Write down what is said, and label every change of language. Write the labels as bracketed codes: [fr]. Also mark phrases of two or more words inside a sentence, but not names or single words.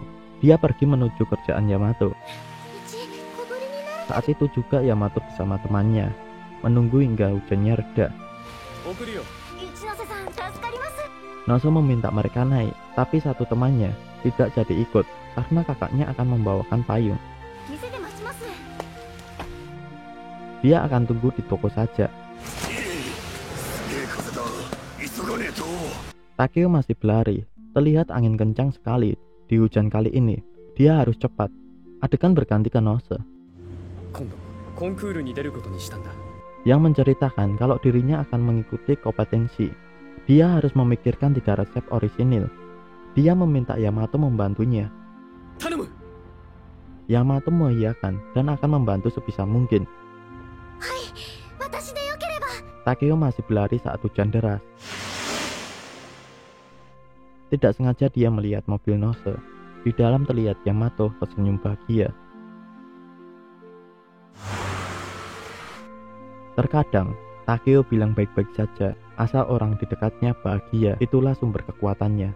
[id] Dia pergi menuju kerjaan Yamato. Saat itu juga Yamato bersama temannya, menunggu hingga hujannya reda. [ja] 送るよ。 [id] Nozo meminta mereka naik, tapi satu temannya tidak jadi ikut karena kakaknya akan membawakan payung. Dia akan tunggu di toko saja. [ja] すげえ風だ。急がねえと。 [id] Takeo masih berlari. Terlihat angin kencang sekali di hujan kali ini. Dia harus cepat. Adegan berganti ke Nozo [ja] 今度コンクールに出ることにしたんだ。 [id] yang menceritakan kalau dirinya akan mengikuti kompetensi. Dia harus memikirkan 3 resep orisinil. Dia meminta Yamato membantunya. [ja] 頼む。 [id] Yamato mengiyakan dan akan membantu sebisa mungkin. Takeo masih berlari saat hujan deras. Tidak sengaja dia melihat mobil Nozo. Di dalam terlihat Yamato tersenyum bahagia. Terkadang Takeo bilang baik-baik saja, asal orang di dekatnya bahagia, itulah sumber kekuatannya.